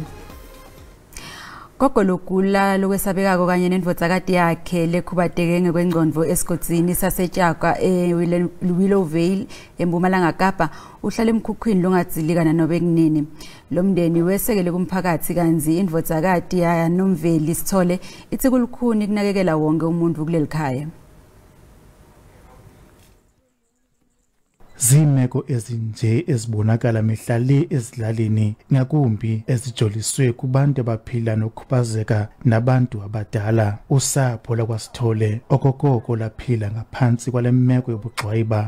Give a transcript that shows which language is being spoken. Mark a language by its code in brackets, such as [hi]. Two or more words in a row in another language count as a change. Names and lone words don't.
[ss] Gogo lokula lokwesabekako kanye nendvodzakati yakhe lekhubateke ngekwengqondo esigodzini sasetshaka Willowvale eMpumalanga Kapa uhlala emkhukhwini longadzilikana nobe kunini. Lo mndeni wesekele kumphakathi kanzi indvodzakati yaNomveli Sithole ithi kulukhuni kunakekela wonke umuntu kuleli khaya. [xh] Zimeko ezinje ezibonakala mihla le ezilalini ngakumbi ezijoliswe kubantu abaphila nokukhubazeka nabantu abadala. Usapho lakwaSithole okokoko laphila ngaphansi kwale meko yobuxwayiba.